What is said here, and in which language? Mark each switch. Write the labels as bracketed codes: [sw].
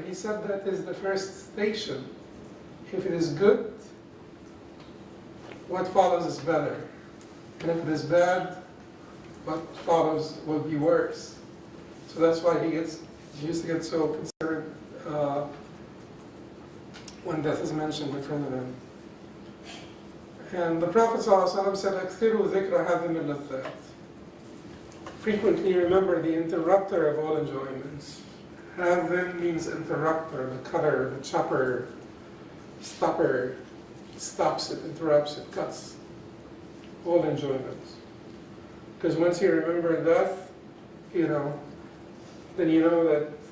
[en] He said that is the first station. If it is good, what follows is better. And if it is bad, what follows will be worse. So that's why he used to get so concerned when death is mentioned in front of him. And the Prophet ﷺ said, [ar] أَكْثِرُوا ذِكْرَ هَذِهِ اللَّذَّاتِ. [en] Frequently remember the interrupter of all enjoyments. Hadhin means interrupter, the cutter, the chopper, stopper, stops it, interrupts it, cuts all enjoyments. Because once you remember death, then you know that